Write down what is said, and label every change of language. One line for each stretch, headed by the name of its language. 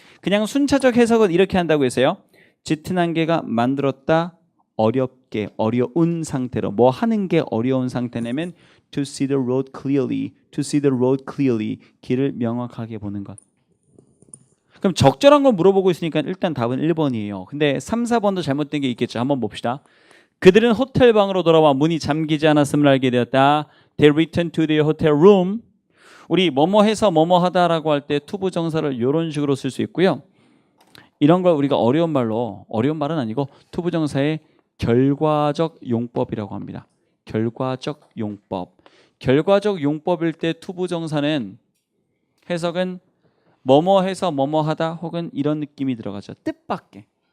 Korean: 그냥 순차적 해석은 이렇게 한다고 했어요. 짙은 안개가 만들었다 어렵게 어려운 상태로 뭐 하는 게 어려운 상태냐면
English: to see the road clearly
Korean: 길을 명확하게 보는 것. 그럼 적절한 걸 물어보고 있으니까 일단 답은 1번이에요. 근데 3, 4번도 잘못된 게 있겠죠. 한번 봅시다. 그들은 호텔 방으로 돌아와 문이 잠기지 않았음을 알게 되었다.
English: They returned to their hotel room.
Korean: 우리 뭐뭐 해서 뭐뭐 하다라고 할 때 투부 정사를 이런 식으로 쓸 수 있고요. 이런 걸 우리가 어려운 말은 아니고 투부 정사의 결과적 용법이라고 합니다. 결과적 용법. 결과적 용법일 때 투부 정사는 해석은 뭐뭐 해서 뭐뭐 하다 혹은 이런 느낌이 들어가죠. 뜻밖의.